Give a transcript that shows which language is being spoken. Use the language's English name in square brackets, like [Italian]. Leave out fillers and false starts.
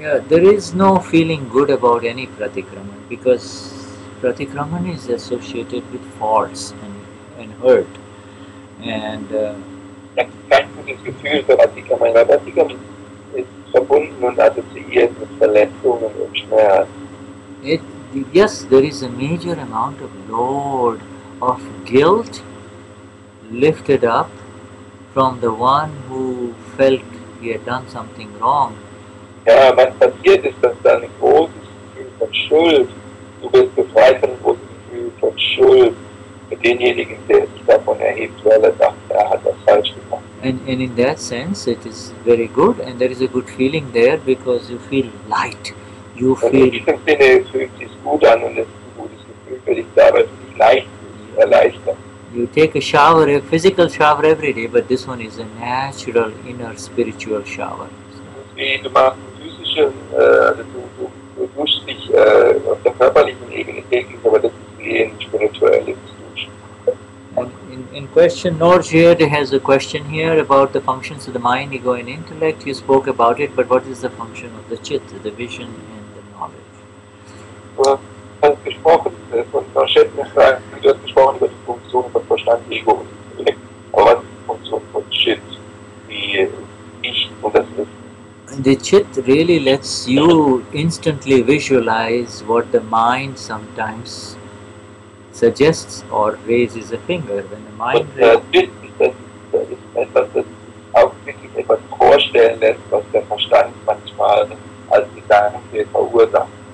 [English] Yeah, there is no feeling good about any Pratikraman because Pratikraman is associated with faults and hurt. And [German] kein gutes Gefühl für Pratikraman, weil Pratikraman ist verbunden und assoziiert mit Verletzungen und Schmerz. [English] Yes, there is a major amount of load of guilt lifted up from the one who felt he had done something wrong. [German] Ja, was passiert ist, dass da ein großes Gefühl von Schuld, du bist befreit von einem großen Gefühl von Schuld für denjenigen, der sich davon erhebt, weil er dachte, er hat was falsch gemacht. [English] And in that sense, it is very good, and there is a good feeling there because you feel light. You [German] Und in [English] feel [German] diesem Sinne fühlt es sich gut an und es ist ein gutes Gefühl für dich da, weil du dich leicht fühlst, erleichtert. [English] you take a shower, a physical shower every day, but this one is a natural inner spiritual shower. [German] Wie du machst physische, also du duschst dich auf der körperlichen Ebene täglich, aber das ist wie ein spirituelles Duschen. [English] And in question, Norjed has a question here about the functions of the mind, ego, and intellect. You spoke about it, but what is the function of the chit, the vision, and the knowledge? [German] Du hast gesprochen, von Verständnis, du hast gesprochen über die Funktion von Verstand, Ego und Intellekt. Aber was ist die Funktion von Chit, die Ich und das Wissen? [English] The chit really lets you instantly visualize what the mind sometimes suggests or raises a finger. When the mind [German] Und Chit ist etwas, das auch wirklich etwas vorstellen lässt, was der Verstand manchmal als Gedanke verursacht.